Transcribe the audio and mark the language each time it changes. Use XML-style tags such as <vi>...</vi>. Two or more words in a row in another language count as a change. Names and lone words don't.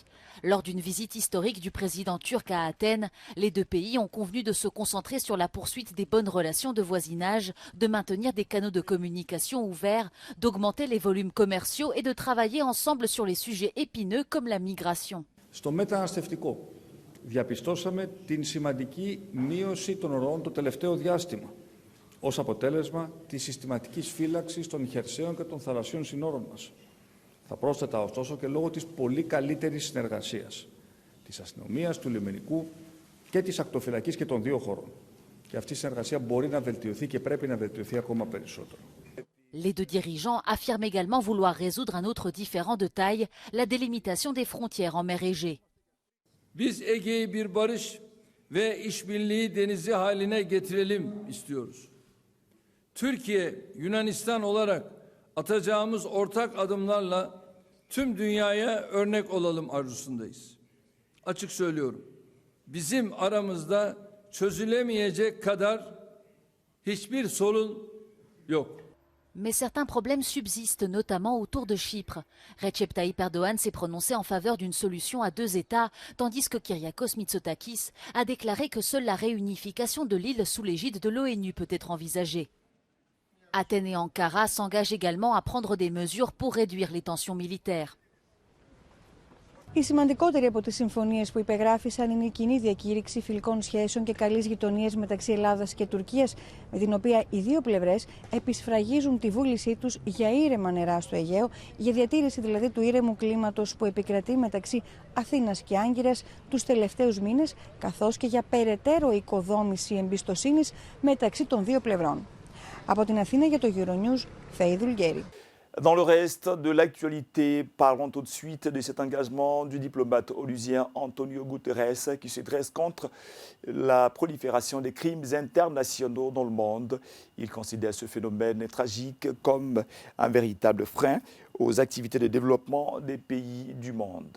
<fr>Lors d'une visite historique du président turc à Athènes, les 2 pays ont convenu de se concentrer sur la poursuite des bonnes relations de voisinage, de maintenir des canaux de communication ouverts, d'augmenter les volumes commerciaux et de travailler ensemble sur les sujets épineux comme la migration.</fr> <el>Στο μεταναστευτικό διαπιστώσαμε την σημαντική μείωση των ροών το τελευταίο διάστημα ως αποτέλεσμα της συστηματικής φύλαξης των χερσαίων και των θαλασσίων συνόρων μας. Θα πρόσθετα ωστόσο και λόγω της πολύ καλύτερης συνεργασίας της αστυνομίας, του λιμενικού και της ακτοφυλακής και των 2 χωρών. Και αυτή η συνεργασία μπορεί να βελτιωθεί και πρέπει να βελτιωθεί ακόμα περισσότερο.</el> <fr>Les 2 dirigeants affirment également vouloir résoudre un autre différend de taille, la délimitation des frontières en mer Égée.</fr> <tr>Biz Ege'yi bir barış ve işbirliği denizi haline getirelim istiyoruz. Türkiye, Yunanistan olarak atacağımız ortak adımlarla tüm dünyaya örnek olalım arzusundayız. Açık söylüyorum. Bizim aramızda çözülemeyecek kadar hiçbir sorun yok.</tr> <fr>Mais certains problèmes subsistent, notamment autour de Chypre. Recep Tayyip Erdogan s'est prononcé en faveur d'une solution à 2 États, tandis que Kyriakos Mitsotakis a déclaré que seule la réunification de l'île sous l'égide de l'ONU peut être envisagée. Athènes et Ankara s'engagent également à prendre des mesures pour réduire les tensions militaires.</fr> <el>Η σημαντικότερη από τις συμφωνίες που υπεγράφησαν είναι η κοινή διακήρυξη φιλικών σχέσεων και καλής γειτονίας μεταξύ Ελλάδας και Τουρκίας, με την οποία οι δύο πλευρές επισφραγίζουν τη βούλησή τους για ήρεμα νερά στο Αιγαίο, για διατήρηση δηλαδή του ήρεμου κλίματος που επικρατεί μεταξύ Αθήνας και Άγκυρας τους τελευταίους μήνες, καθώς και για περαιτέρω οικοδόμηση εμπιστοσύνης μεταξύ των δύο πλευρών. Από την Αθήνα για το Euronews, Φέη Δουλγέρη.</el> <fr>Dans le reste de l'actualité, parlons tout de suite de cet engagement du diplomate onusien Antonio Guterres qui se dresse contre la prolifération des crimes internationaux dans le monde. Il considère ce phénomène tragique comme un véritable frein aux activités de développement des pays du monde.</fr>